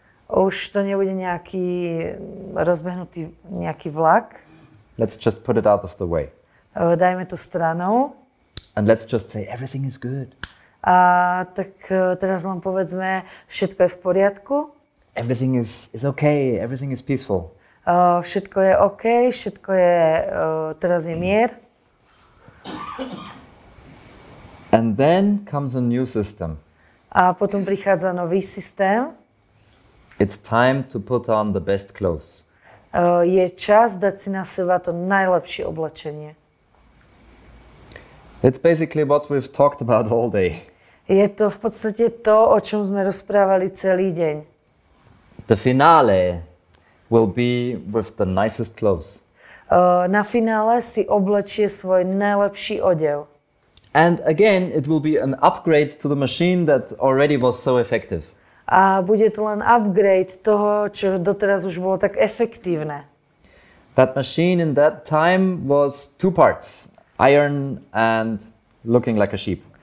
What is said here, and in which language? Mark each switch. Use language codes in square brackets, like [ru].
[sk] Už to nebude nejaký rozbehnutý nejaký vlak. [en] Let's just put it out of the way. [sk] Dajme to stranou. [en] And let's just say everything is good. [sk] A tak teraz len povedzme, všetko je v poriadku. [en] Everything is okay, everything is peaceful. [sk] Všetko je OK, všetko je, teraz je mier. [en] And then comes a new system. [sk] A potom prichádza nový systém. [en] It's time to put on the best clothes. [sk] Je čas dať si na seba to najlepšie oblečenie. [en] It's basically what we've talked about all day. [sk] Je to v podstate to, o čom sme rozprávali celý deň. [en] The finale will be with the nicest clothes. [sk] Na finále si oblečie svoj najlepší odev. [en] And again, it will be an upgrade to the machine that already was so effective. [sk] A bude to len upgrade toho, čo doteraz už bolo tak efektívne. [en] That machine in that time was 2 parts, iron and looking like a sheep.